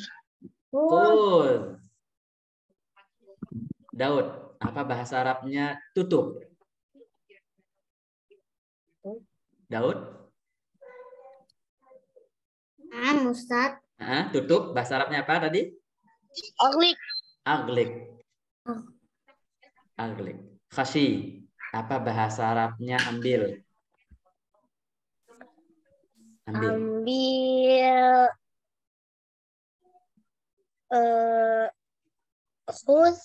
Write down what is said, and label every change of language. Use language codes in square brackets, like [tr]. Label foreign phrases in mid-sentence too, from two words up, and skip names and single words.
[ar] Khudh. [id] Daud, apa bahasa Arabnya tutup? Daud? Ustaz. Tutup, bahasa Arabnya apa tadi? [ar] Aglik. Aglik. Aglik. [id] Khashi, apa bahasa Arabnya ambil? Ambil. Ambil. Khuz.